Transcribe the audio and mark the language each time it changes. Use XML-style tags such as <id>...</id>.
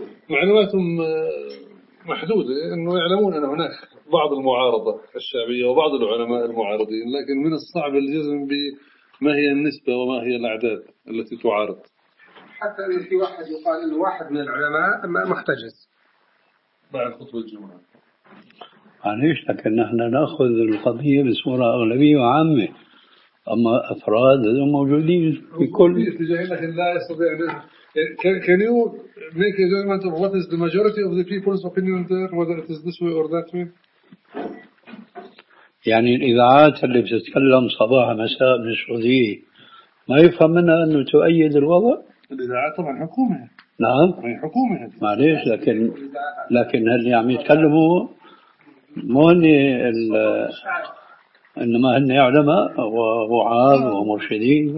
<ar>معلوماتهم محدودة، إنه يعلمون أن هناك بعض المعارضة الشعبية وبعض العلماء المعارضين، لكن من الصعب الجزم ب ما هي النسبة وما هي الأعداد التي تعارض. حتى إن في واحد يقال إنه واحد من العلماء محتجز بعد خطبة الجمعة. معليش، لكن نحن نأخذ القضية بصورة أغلبية وعامة، أما أفراد هم موجودين في كل. لكن لا يستطيع.</ar> <en>Can you make a judgment of what is the majority of the people's opinion there, whether it is this way or that way?</en> <ar>يعني الإذاعات اللي بتتكلم صباح مساء من السعودية ما يفهم منها أنه تؤيد الوضع؟ الإذاعات طبعا حكومة. نعم؟ حكومة. معليش، لكن هل يعني يتكلموا مهني إنما هن علماء ووعاظ ومرشدين</ar>